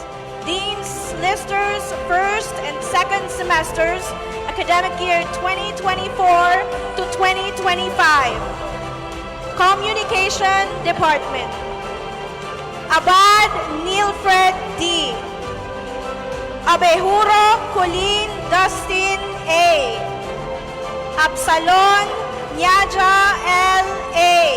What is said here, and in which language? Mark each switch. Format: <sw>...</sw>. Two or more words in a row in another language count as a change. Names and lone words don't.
<en>Dean's Listers, first and second semesters, academic year 2024 to 2025. Communication Department. Abad Neilfred D. Abejuro Colleen Dustin A. Absalon Nyaja L. A.</en>